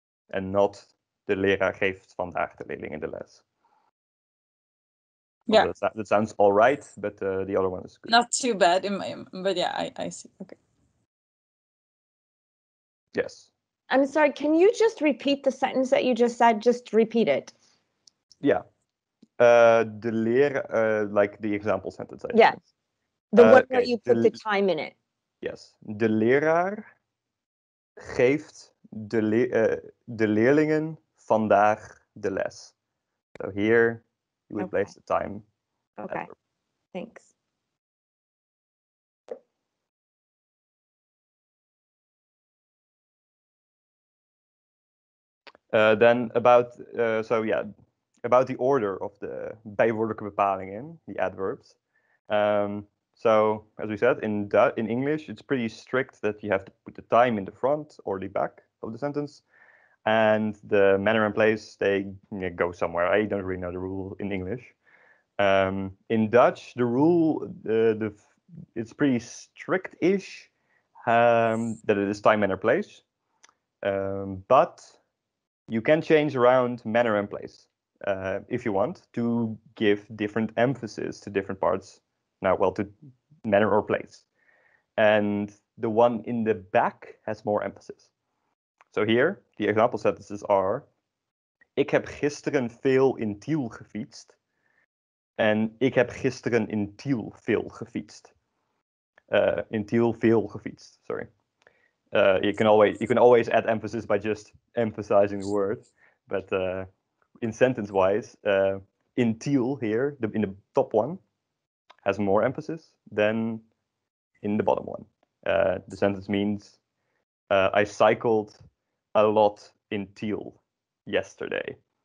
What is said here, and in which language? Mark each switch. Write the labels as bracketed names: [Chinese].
[English] And not [Dutch] de leraar geeft vandaag de leerlingen de les. [English] Yeah. That sounds all right, but the other one is good. Not too bad, but yeah, I see. Okay. Yes. I'm sorry, can you just repeat the sentence that you just said? Just repeat it. Yeah. De leraar, like the example sentence. Yeah. The one where you put the time in it. Yes. [Dutch] De leraar geeft de leerlingen vandaag de les. [English] So here you would place the time. Okay. Adverb. Thanks. Then about about the order of the bijwoordelijke bepalingen, the adverbs. So as we said, in English, it's pretty strict that you have to put the time in the front or the back of the sentence, and the manner and place, they go somewhere. I don't really know the rule in English. In Dutch, the rule it's pretty strict-ish that it is time, manner, place, but you can change around manner and place if you want to give different emphasis to different parts. Now, well, to manner or place. And the one in the back has more emphasis. So here, the example sentences are, [Dutch] ik heb gisteren veel in Tiel gefietst. En ik heb gisteren in Tiel veel gefietst. In Tiel veel gefietst, sorry. [English] You can always add emphasis by just emphasizing the word. But in sentence-wise, in Tiel here, in the top one, has more emphasis than in the bottom one. The sentence means, I cycled a lot in Tiel yesterday.